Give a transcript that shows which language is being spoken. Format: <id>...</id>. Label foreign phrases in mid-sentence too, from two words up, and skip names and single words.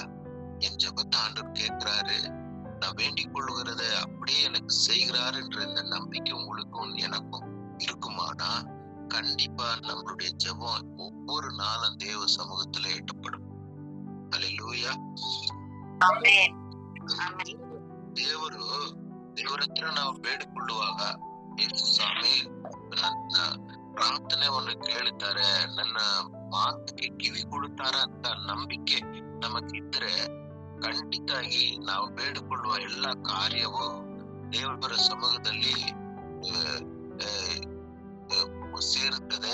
<ta>என் ஜெபத்தை ஆண்டவர் கேட்கிறாரு, நான் வேண்டிக் கொள்ளுகிறத அப்படியே எனக்கு செய்கிறார் என்ற இந்த நம்பிக்கை உங்களுக்கும் எனக்கும் இருக்குமானா கண்டிப்பா நம்மளுடைய ஜெபம் ஒவ்வொரு நாளும் தேவ சமூகத்துல எட்டப்படும். அல்லேலூயா.</ta> <kn>ದೇವರು ದೇವರ ಹತ್ರ ನಾವು ಬೇಡಿಕೊಳ್ಳುವಾಗ ಯೇಸು ಸ್ವಾಮಿ ನನ್ನ ಪ್ರಾರ್ಥನೆಯನ್ನು ಕೇಳುತ್ತಾರೆ, ನನ್ನ ಮಾತಿಗೆ ಕಿವಿ ಕೊಡುತ್ತಾರ ಅಂತ ನಂಬಿಕೆ ನಮಗಿದ್ರೆ ಖಂಡಿತಾಗಿ ನಾವು ಬೇಡಿಕೊಳ್ಳುವ ಎಲ್ಲ ಕಾರ್ಯವು ದೇವರ ಸಮ್ಮುಖದಲ್ಲಿ ಸೇರುತ್ತದೆ.</kn>